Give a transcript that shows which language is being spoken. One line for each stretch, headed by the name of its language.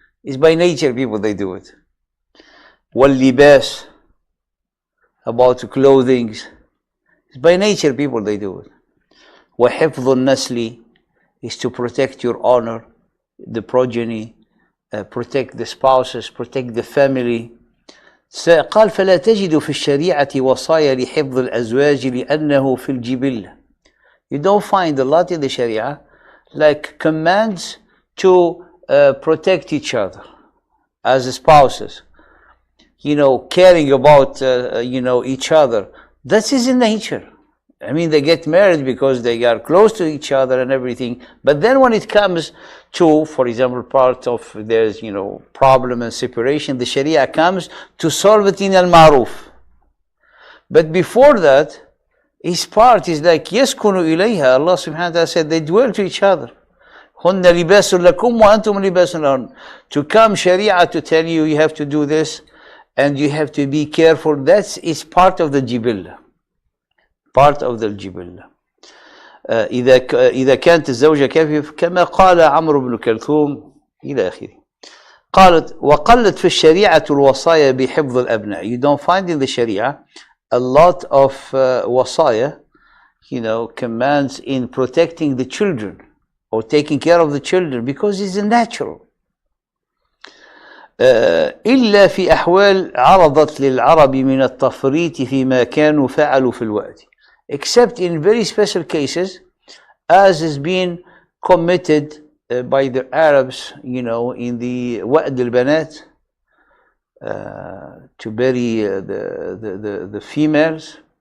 English: It's by nature people, they do it. Wal-libas, about clothing, it's by nature people, they do it.
Arabic: وَحِفْظُ النَّسْلِ
English: is to protect your honor, the progeny, protect the spouses, protect the family.
Arabic: قال فلا تجد في الشريعة وصايا لحفظ الأزواج لأنه في الجبلة.
English: You don't find a lot in the Sharia like commands to protect each other as spouses, you know, caring about you know, each other. That is in nature. I mean, they get married because they are close to each other and everything. But then when it comes to, for example, part of there's, you know, problem and separation, the Sharia comes to solve it in al-ma'ruf. But before that, his part is like,
Arabic: يَسْكُنُ إِلَيْهَا.
English: Allah subhanahu wa ta'ala said, they dwell to each other.
Arabic: هُنَّ لِبَاسٌ لَكُمْ وَأَنْتُمْ لِبَاسٌ لَهُنَّ.
English: To come Sharia to tell you, you have to do this, and you have to be careful, that is part of the jibillah. Part of the الجبلة.
Arabic: إذا كانت الزوجة كافية كما قال عمرو بن كلثوم إلى آخره. قالت وقلت في الشريعة الوصايا بحفظ الأبناء.
English: You don't find in the Sharia a lot of وصايا, you know, commands in protecting the children or taking care of the children, because it's natural.
Arabic: إلا في أحوال عرضت للعرب من التفريط فيما كانوا فعلوا في الوقت.
English: Except in very special cases, as has been committed by the Arabs, you know, in the Wa'd al-Banat, to bury the females.